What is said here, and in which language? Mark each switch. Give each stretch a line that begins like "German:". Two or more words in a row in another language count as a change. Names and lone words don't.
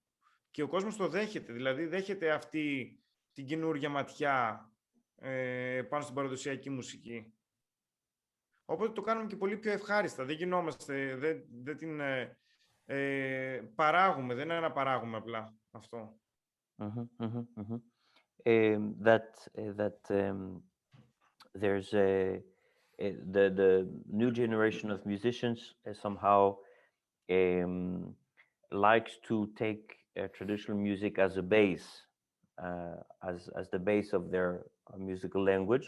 Greek: Και ο κόσμος το δέχεται, δηλαδή δέχεται αυτή την καινούργια ματιά πάνω στην παραδοσιακή μουσική. Οπότε το κάνουμε και πολύ πιο ευχάριστα. Δεν γινόμαστε, δεν την παράγουμε, δεν αναπαράγουμε απλά αυτό.
English: There's the new generation of musicians somehow likes to take traditional music as a base, as the base of their musical language.